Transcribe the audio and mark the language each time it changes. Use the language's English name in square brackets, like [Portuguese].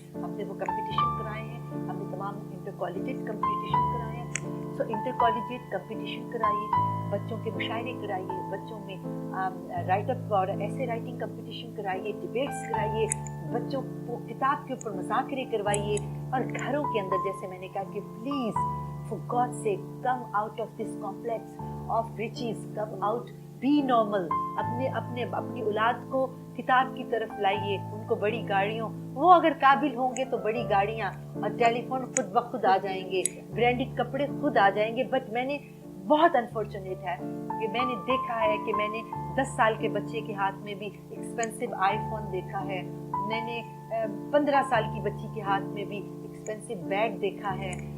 [Urdu] ہم نے وہ کمپٹیشن کرائے ہیں, ہم نے تمام انٹر کالجیٹ کمپٹیشن کرائے ہیں. سو انٹر کالجیٹ کمپٹیشن کرائیے, بچوں کے مشاعرے کرائیے, بچوں میں رائٹ اپ اور ایسے رائٹنگ کمپٹیشن کرائیے, ڈبیٹس کرائیے, بچوں کو کتاب کے اوپر مذاکرے کروائیے. اور گھروں کے اندر جیسے میں نے کہا کہ please [English] for God's sake come out of this complex of riches, come out, be normal. [Urdu] اپنی اولاد کو کتاب کی طرف لائیے, ان کو بڑی گاڑیوں, وہ اگر قابل ہوں گے تو بڑی گاڑیاں اور ٹیلی فون خود بخود آ جائیں گے, برانڈڈ کپڑے خود آ جائیں گے. بٹ میں نے بہت انفارچونیٹ ہے کہ میں نے دیکھا ہے کہ میں نے 10 سال کے بچے کے ہاتھ میں بھی ایکسپینسو آئی فون دیکھا ہے, میں نے 15 سال کی بچی کے ہاتھ میں بھی ایکسپینسو بیگ دیکھا ہے.